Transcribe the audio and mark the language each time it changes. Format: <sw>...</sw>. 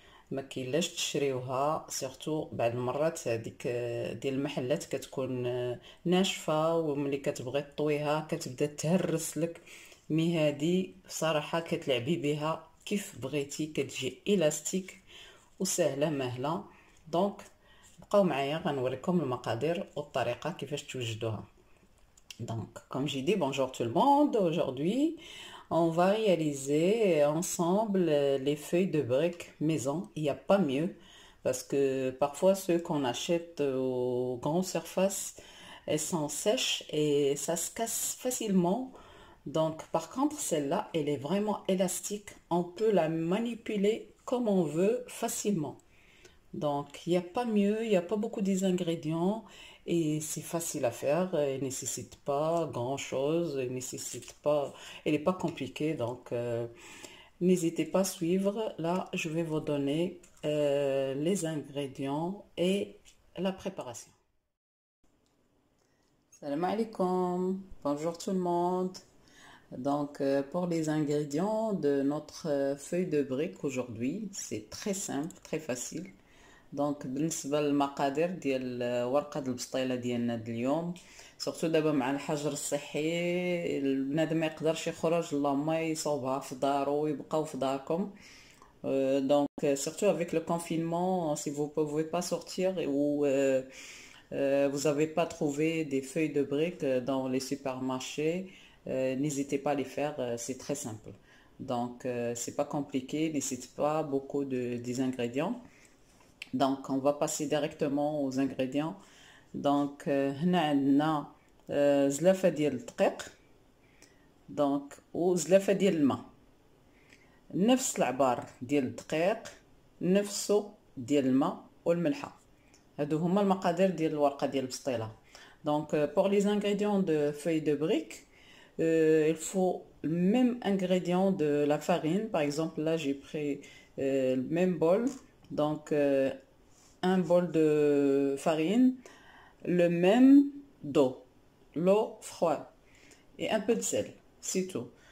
<ar>ما كاينلاش تشريوها سورتو بعض المرات هذيك ديال المحلات كتكون ناشفة، وملي كتبغي تطويها كتبدا تهرس لك. مي هادي بصراحة كتلعبي بها كيف بغيتي، كتجي الاستيك وسهلة مهلة. دونك بقاو معايا غنوريكم المقادير والطريقه كيفاش توجدوها.</ar> <fr>Donc, comme j'ai dit, bonjour tout le monde. Aujourd'hui, on va réaliser ensemble les feuilles de briques maison. Il n'y a pas mieux parce que parfois ceux qu'on achète aux grandes surfaces, elles sont sèches et ça se casse facilement. Donc, par contre, celle-là, elle est vraiment élastique. On peut la manipuler comme on veut facilement. Donc, il n'y a pas mieux, il n'y a pas beaucoup d'ingrédients et c'est facile à faire. Elle ne nécessite pas grand-chose, elle n'est pas compliquée. Donc, n'hésitez pas à suivre. Là, je vais vous donner les ingrédients et la préparation. Salam alaikum, bonjour tout le monde. Donc, pour les ingrédients de notre feuille de brique aujourd'hui, c'est très simple, très facile.</fr> <ar>دونك بالنسبه للمقادير ديال ورقه البسطيله ديالنا اليوم، سورتو دابا مع الحجر الصحي البنادم ما يقدرش يخرج، اللهم يصوبها في دارو ويبقاو في داركم.</ar> <fr>Donc surtout avec le confinement, si vous pouvez pas sortir ou vous avez pas trouvé des feuilles de briques dans les supermarchés, n'hésitez pas à les faire, c'est très simple. Donc c'est pas compliqué, nécessite pas beaucoup des ingrédients. Donc on va passer directement aux ingrédients.</fr> <ar>Donc هنا عندنا زلافة ديال الدقيق دونك وزلافة ديال الماء، نفس العبار ديال الدقيق نفسه ديال الماء والملحة. هادو هما المقادير ديال الورقة ديال البسطيلة.</ar> <fr>Donc pour les ingrédients de feuilles de briques, il faut le même ingrédient de la farine. Par exemple là j'ai pris le même bol. Donc un bol de farine, le même d'eau, l'eau froide et un peu de sel, c'est tout.</fr>